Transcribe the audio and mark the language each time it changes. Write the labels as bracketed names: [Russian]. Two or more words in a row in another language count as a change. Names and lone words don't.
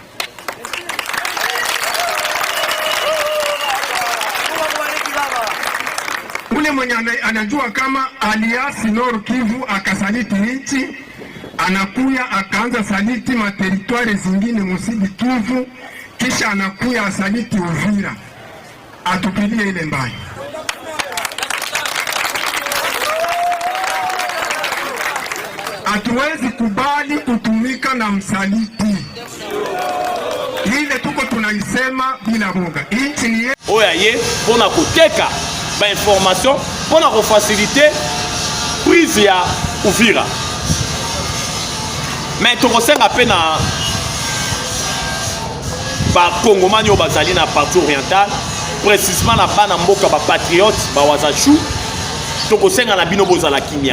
[Swahili] Ule mwenye anajua kama aliasi Nord Kivu akasaliti nchi, anakuya akaanza saliti materitwari zingine musidi Kivu, kisha anakuya asaliti Uvira. atupilie ile mbaya. Hatuwezi kubali kutumika na msaliti. Ile tuko tunaisema bila boga. Inchi ni [Lingala] oyaye pona koteka ba information pona ko faciliter prise ya Uvira. Mais tokosenga pe na ba Congomani o bazali na [French] partie orientale, précisément [Lingala] na bana mboka ba patriotes ba wazashu, tokosenga na bino bozala kimia.